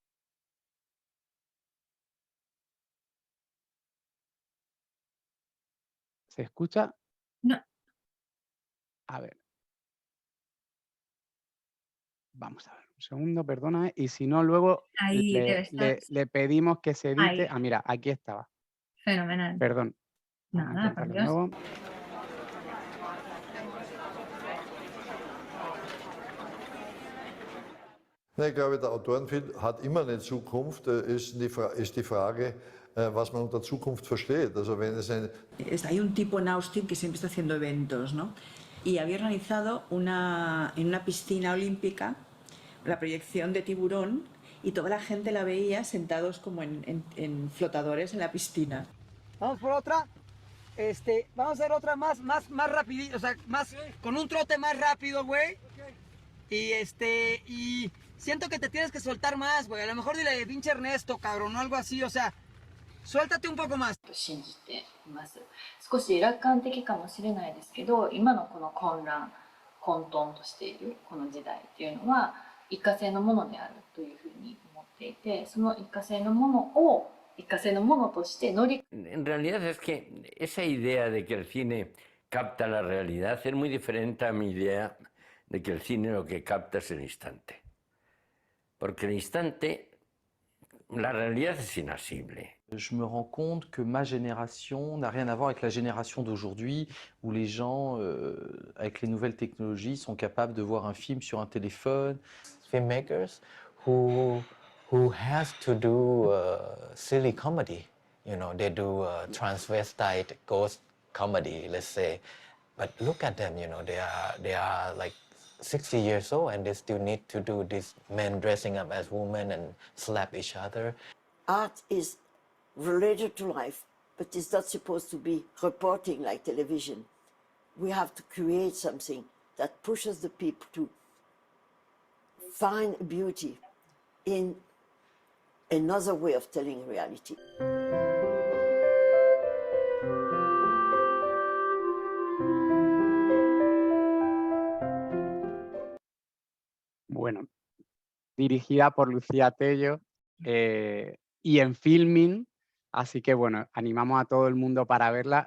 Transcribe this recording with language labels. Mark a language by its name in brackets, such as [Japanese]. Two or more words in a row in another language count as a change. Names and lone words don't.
[Spanish] ¿Se escucha? No, A ver, vamos a ver, un segundo, perdona, y si no, luego ahí debe le, estar. le, le pedimos que se edite. Ahí, Ah, mira, aquí estaba. fenomenal. Perdón, vamos a Nada, por intentarlo de Dios. nuevo. [German] Ja, ich glaube, der Autorenfilm hat immer eine Zukunft. Ist die Frage, was man unter Zukunft versteht. Also wenn es ein [Spanish] Hay un tipo en Austin que siempre está haciendo eventos, ¿no? Y había organizado en una piscina olímpica la proyección de Tiburón y toda la gente la veía sentados como en flotadores en la piscina. Vamos por otra. Vamos a hacer otra más rapidito, o sea, más con un trote más rápido, güey. Y siento que te tienes que soltar más, güey. A lo mejor dile pinche Ernesto, cabrón, o algo así, o sea, suéltate un poco más. [Japanese] 信じています。少し楽観的かもしれないですけど、今のこの混乱、混沌としているこの時代っていうのは一過性のものであるというふうに思っていて、その一過性のものを一過性のものとして乗り [Spanish] En realidad es que esa idea de que el cine capta la realidad es muy diferente a mi idea de que el cine lo que capta es el instante. Porque el instante, la realidad es inasible. [French] Je me rends compte que ma génération n'a rien à voir avec la génération d'aujourd'hui, où les gens, avec les nouvelles technologies, sont capables de voir un film sur un téléphone. [English] Filmmakers who has to do silly comedy. You know, they do transvestite ghost comedy, let's say. But look at them, you know, they are like 60 years old and they still need to do this men dressing up as women and slap each other. Art is related to life, but it's not supposed to be reporting like television. We have to create something that pushes the people to find beauty in another way of telling reality. [Spanish] Bueno, dirigida por Lucía Tello y en Filmin, así que bueno, animamos a todo el mundo para verla.